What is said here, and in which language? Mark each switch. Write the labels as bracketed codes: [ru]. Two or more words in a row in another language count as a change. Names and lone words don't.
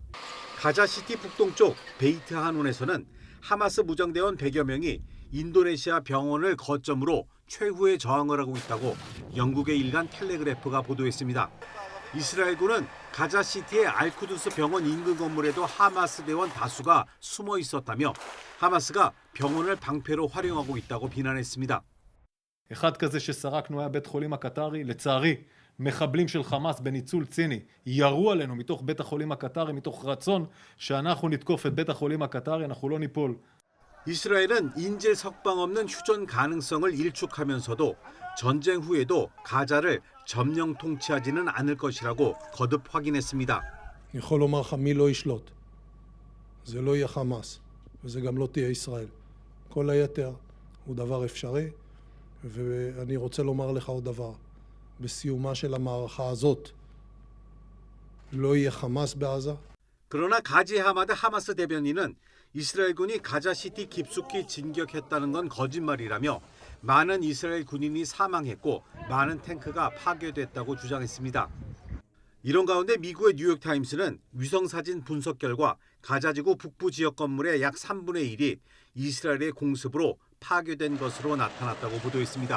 [ko] 가자시티 북동쪽 베이트 한운에서는 하마스 무장대원 100여 명이 인도네시아 병원을 거점으로 최후의 저항을 하고 있다고 영국의 일간 텔레그래프가 보도했습니다. 이스라엘군은 가자시티의 알쿠두스 병원 인근 건물에도 하마스 대원 다수가 숨어 있었다며 하마스가 병원을 방패로 활용하고 있다고 비난했습니다. [he] אחד כזה שסרקנו היה בית חולים הקטרי, לצערי מחבלים של חמאס בניצול ציני ירו עלינו מתוך בית החולים הקטרי מתוך רצון שאנחנו נתקוף את בית החולים הקטרי, אנחנו לא ניפול. [ko] 이스라엘은 인질 석방 없는 휴전 가능성을 일축하면서도 전쟁 후에도 가자를 점령 통치하지는 않을 것이라고 거듭 확인했습니다. [he] אני יכול לומר לך מי לא ישלוט. זה לא יהיה חמאס וזה גם לא תהיה ישראל. כל היתר הוא דבר אפשרי ואני רוצה לומר לך עוד דבר. בסיומה של המערכה הזאת לא יהיה חמאס בעזה. [ko] 그러나 가지 하마드 하마스 대변인은 이스라엘군이 가자시티 깊숙이 진격했다는 건 거짓말이라며 많은 이스라엘 군인이 사망했고 많은 탱크가 파괴됐다고 주장했습니다. 이런 가운데 미국의 뉴욕타임스는 위성사진 분석 결과 가자지구 북부 지역 건물의 약 3분의 1이 이스라엘의 공습으로 파괴된 것으로 나타났다고 보도했습니다.